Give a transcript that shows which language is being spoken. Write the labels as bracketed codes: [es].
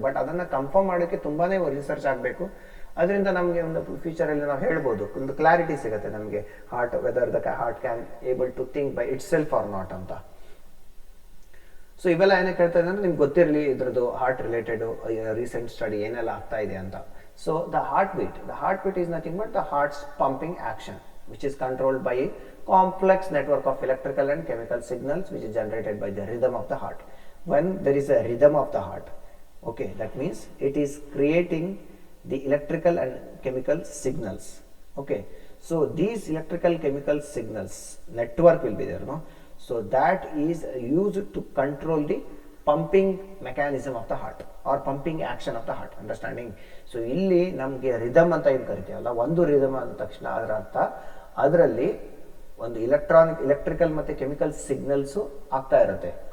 [kn] But ಅದನ್ನು confirm ಮಾಡೋಕ್ಕೆ ತುಂಬಾ ರಿಸರ್ಚ್ ಆಗಬೇಕು. ಅದರಿಂದ ನಮಗೆ ಒಂದು ಫ್ಯೂಚರಲ್ಲಿ ನಾವು ಹೇಳ್ಬೋದು, ಒಂದು ಕ್ಲಾರಿಟಿ ಸಿಗುತ್ತೆ ನಮಗೆ heart, whether the heart can able to think by it self R not ಅಂತ. ಸೊ ಇವೆಲ್ಲ ಏನಕ್ಕೆ ಹೇಳ್ತಾ ಇದೆ ಅಂದರೆ ನಿಮ್ಗೆ ಗೊತ್ತಿರಲಿ ಇದ್ರದ್ದು ಹಾರ್ಟ್ ರಿಲೇಟೆಡ್ ರೀಸೆಂಟ್ ಸ್ಟಡಿ ಏನೆಲ್ಲ ಆಗ್ತಾ ಇದೆ ಅಂತ. [en] So the heart beat is nothing but the heart's pumping action which is controlled by a complex network of electrical and chemical signals which is generated by the rhythm of the heart. When there is a rhythm of the heart, okay, that means it is creating the electrical and chemical signals. Okay, so these electrical chemical signals network will be there, no? So that is used to control the pumping mechanism of the heart or pumping action of the heart. Understanding? [kn] So ಇಲ್ಲಿ ನಮಗೆ rhythm ಅಂತ ಏನು ಕರಿತೀವಲ್ಲ, ಒಂದು rhythm ಅಂದ ತಕ್ಷಣ ಅದರ ಅರ್ಥ ಅದರಲ್ಲಿ ಒಂದು ಎಲೆಕ್ಟ್ರಿಕಲ್ ಮತ್ತು ಕೆಮಿಕಲ್ ಸಿಗ್ನಲ್ಸು ಆಗ್ತಾ ಇರುತ್ತೆ.